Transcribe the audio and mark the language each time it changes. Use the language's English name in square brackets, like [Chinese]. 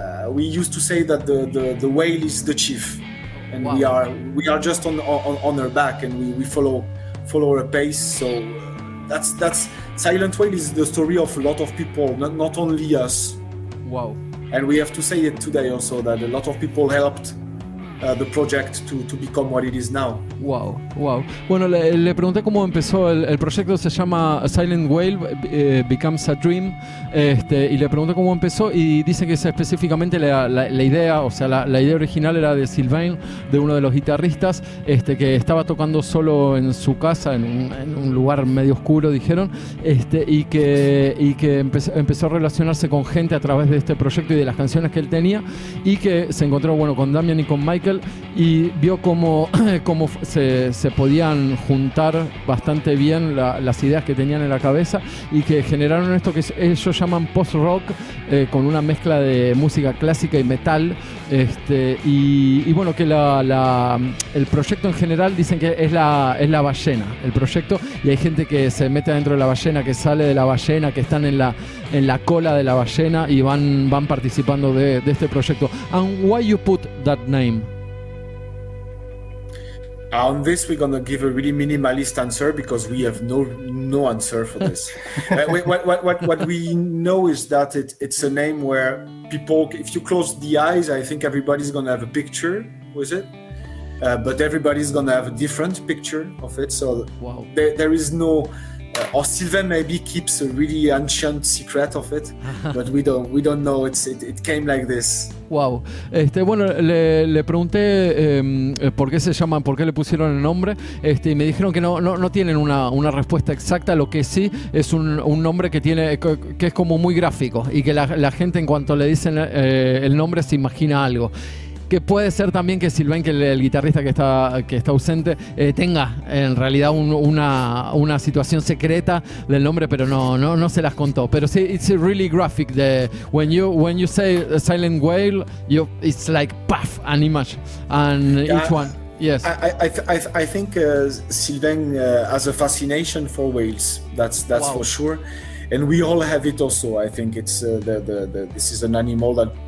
[English] We used to say that the whale is the chief, and we are just on her back, and we follow her pace. So that's Silent Whale is the story of a lot of people, not only us. Wow. And we have to say it today also that a lot of people helped the project to become what it is now. Wow. [Spanish] Bueno, le pregunté cómo empezó el proyecto. Se llama Silent Whale Becomes a Dream, y le pregunté cómo empezó, y dice que es específicamente la idea, o sea, la idea original era de Sylvain, de uno de los guitarristas, que estaba tocando solo en su casa, en un lugar medio oscuro, dijeron, y que empezó a relacionarse con gente a través de este proyecto y de las canciones que él tenía, y que se encontró, bueno, con Damien y con Michael, Michael y vio cómo se podían juntar bastante bien las ideas que tenían en la cabeza y que generaron esto que ellos llaman post-rock, con una mezcla de música clásica y metal, y bueno, que el proyecto en general dicen que es la ballena, el proyecto, y hay gente que se mete dentro de la ballena, que sale de la ballena, que están en la cola de la ballena y van participando de este proyecto. And why you put that name? On this, we're gonna give a really minimalist answer because we have no answer for this. What we know is that it's a name where people, if you close the eyes, I think everybody's gonna have a picture with it, but everybody's gonna have a different picture of it. So wow. There is no. Or Sylvain maybe keeps a really ancient secret of it, but we don't know. It came like this. Wow. Bueno, le pregunté por qué se llaman, por qué le pusieron el nombre, y me dijeron que no tienen una respuesta exacta. Lo que sí es un nombre que es como muy gráfico y que la gente, en cuanto le dicen el nombre, se imagina algo. Que puede ser también que Sylvain, que el guitarrista que está ausente, tenga en realidad una situación secreta del nombre, pero no se las contó. Pero sí, [English] it's really graphic. When you say a silent whale, it's like puff, an image, and each one. Yes, I think Sylvain has a fascination for whales. That's wow. For sure, and we all have it also. I think it's this is an animal that.